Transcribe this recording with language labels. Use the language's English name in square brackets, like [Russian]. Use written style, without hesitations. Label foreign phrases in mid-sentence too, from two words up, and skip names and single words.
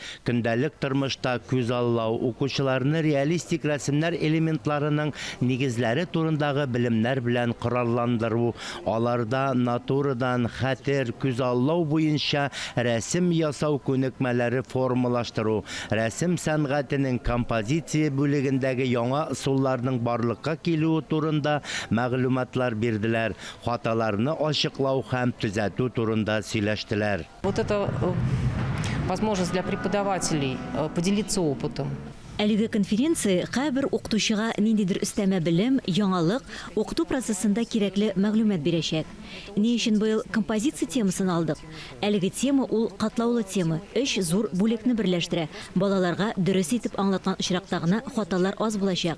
[Tatar] Көндәлек тормышта күз аллау, укучыларны реалистик рәсемнәр элементларының нигезләре турындагы белемнәр белән коралландыру, аларда натурадан хәтер, күз аллау буенча рәсем ясау күнекмәләре формалаштыру, рәсем сәнгатенең композиция бүлегендәге яңа ысулларның барлыкка килүе турында мәгълүматлар бирделәр. Хаталарны ачыклау һәм төзәтү турында сөйләштеләр. [Russian] Вот это возможность для преподавателей поделиться опытом. [Tatar] Әлеге конференция һәр укытучыга ниндидер өстәмә белем, яңалык, укыту процессында кирәкле мәгълүмат бирәчәк. Ни өчен быел композиция темасын алдык? Әлеге тема ул катлаулы тема, 3 зур бүлекне берләштерә. Балаларга дөрес итеп аңлаткан очракта гына хаталар аз булачак.